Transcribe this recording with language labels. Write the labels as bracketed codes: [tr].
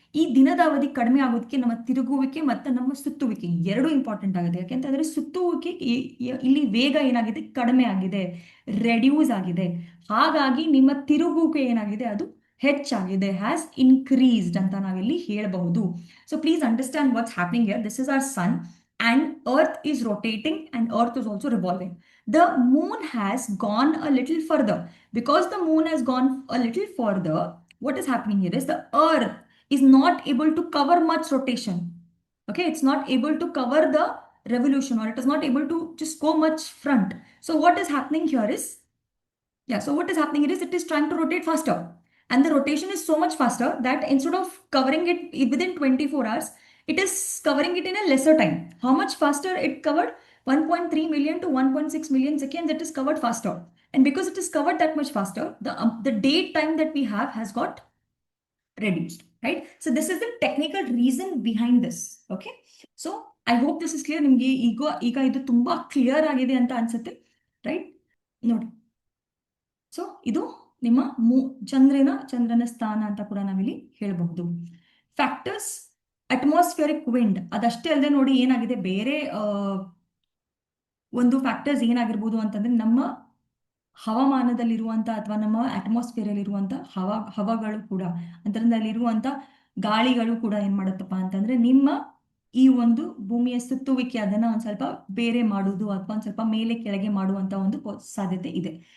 [kn] ಈ ದಿನದ ಅವಧಿ ಕಡಿಮೆ ಆಗೋದಕ್ಕೆ ನಮ್ಮ ತಿರುಗುವಿಕೆ ಮತ್ತು ನಮ್ಮ ಸುತ್ತುವಿಕೆ ಎರಡು ಇಂಪಾರ್ಟೆಂಟ್ ಆಗಿದೆ. ಯಾಕೆಂತಂದ್ರೆ ಸುತ್ತುವಿಕೆ ಇಲ್ಲಿ ವೇಗ ಏನಾಗಿದೆ, ಕಡಿಮೆ ಆಗಿದೆ, ರೆಡ್ಯೂಸ್ ಆಗಿದೆ. ಹಾಗಾಗಿ ನಿಮ್ಮ ತಿರುಗುವಿಕೆ ಏನಾಗಿದೆ, ಅದು ಹೆಚ್ಚಾಗಿದೆ, [en] has increased [kn] ಅಂತ ನಾವಿಲ್ಲಿ ಹೇಳಬಹುದು. [en] So please understand what's happening here. This is our sun and earth is rotating and earth is also revolving. The moon has gone a little further. Because the moon has gone a little further, what is happening here is the earth is not able to cover much rotation. Okay, it's not able to cover the revolution, or it is not able to just go much front. So what is happening here is, so what is happening here is it is trying to rotate faster. And the rotation is so much faster that instead of covering it within 24 hours, it is covering it in a lesser time. How much faster it covered? 1.3 million to 1.6 million seconds, it is covered faster. And because it is covered that much faster, the date time that we have has got reduced, right? So this is the technical reason behind this. Okay, so I hope this is clear. [kn] ನಿಮಗೆ ಈಗ ಇದು ತುಂಬಾ clear ಆಗಿದೆ ಅಂತ ಅನ್ಸುತ್ತೆ, right? ನೋಡಿ, so ಇದು ನಿಮ್ಮ ಚಂದ್ರನ ಸ್ಥಾನ ಅಂತ ಕೂಡ ನಾವಿಲ್ಲಿ ಹೇಳಬಹುದು. ಫ್ಯಾಕ್ಟರ್ಸ್, ಅಟ್ಮಾಸ್ಫಿಯರಿಕ್ ವಿಂಡ್, ಅದಷ್ಟೇ ಅಲ್ಲದೆ ನೋಡಿ ಏನಾಗಿದೆ, ಬೇರೆ ಒಂದು ಫ್ಯಾಕ್ಟರ್ಸ್ ಏನಾಗಿರ್ಬೋದು ಅಂತಂದ್ರೆ, ನಮ್ಮ ಹವಾಮಾನದಲ್ಲಿರುವಂತ ಅಥವಾ ನಮ್ಮ ಅಟ್ಮಾಸ್ಫಿಯರ್ ಅಲ್ಲಿರುವಂತ ಹವಾಗಳು ಕೂಡ, ಅದರಿಂದ ಅಲ್ಲಿರುವಂತ ಗಾಳಿಗಳು ಕೂಡ ಏನ್ ಮಾಡತ್ತಪ್ಪ ಅಂತಂದ್ರೆ ನಿಮ್ಮ ಈ ಒಂದು ಭೂಮಿಯ ಸುತ್ತುವಿಕೆ ಅದನ್ನ ಒಂದ್ ಸ್ವಲ್ಪ ಬೇರೆ ಮಾಡುವುದು ಅಥವಾ ಒಂದ್ ಸ್ವಲ್ಪ ಮೇಲೆ ಕೆಳಗೆ ಮಾಡುವಂತ ಒಂದು ಸಾಧ್ಯತೆ ಇದೆ.